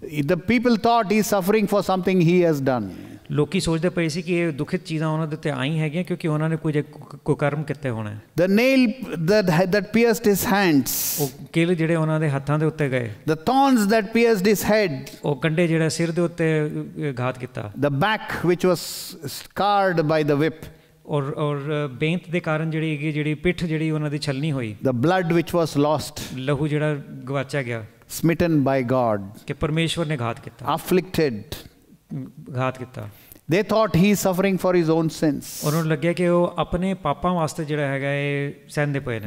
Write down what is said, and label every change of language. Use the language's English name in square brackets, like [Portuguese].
[English] The people thought he is suffering for something he has done. [Punjabi] ਲੋਕੀ ਸੋਚਦੇ ਪਏ ਸੀ ਕਿ ਇਹ ਦੁਖਿਤ ਚੀਜ਼ਾਂ ਉਹਨਾਂ ਦੇ ਉੱਤੇ ਆਈ ਹੈਗੀਆਂ ਕਿਉਂਕਿ ਉਹਨਾਂ ਨੇ ਕੁਝ ਕੁਕਰਮ ਕੀਤੇ ਹੋਣੇ। [English] The nail that pierced his hands. [Punjabi] ਉਹ ਕਿਲ ਜਿਹੜੇ ਉਹਨਾਂ ਦੇ ਹੱਥਾਂ ਦੇ ਉੱਤੇ ਗਏ। [English] The thorns that pierced his head. [Punjabi] ਉਹ ਕੰਡੇ ਜਿਹੜਾ ਸਿਰ ਦੇ ਉੱਤੇ ਘਾਤ ਕੀਤਾ। [English] The back which was scarred by the whip. [Punjabi] ਔਰ ਬੇਂਤ ਦੇ ਕਾਰਨ ਜਿਹੜੀ ਪਿੱਠ ਜਿਹੜੀ ਉਹਨਾਂ ਦੀ ਛਲਨੀ ਹੋਈ। [English] The blood which was lost. [Punjabi] ਲਹੂ ਜਿਹੜਾ ਗਵਾਚਿਆ ਗਿਆ। [English] Smitten by God. [Punjabi] ਕਿ ਪਰਮੇਸ਼ਵਰ ਨੇ ਘਾਤ ਕੀਤਾ। [English] Afflicted. [Punjabi] ਘਾਤ ਕੀਤਾ। [English] They thought he is suffering for his own sins. [Punjabi] ਉਹਨਾਂ ਨੂੰ ਲੱਗਿਆ ਕਿ ਉਹ ਆਪਣੇ ਪਾਪਾਂ ਵਾਸਤੇ ਜਿਹੜਾ ਹੈਗਾ ਇਹ ਸਹਿੰਦੇ ਪਏ ਨੇ।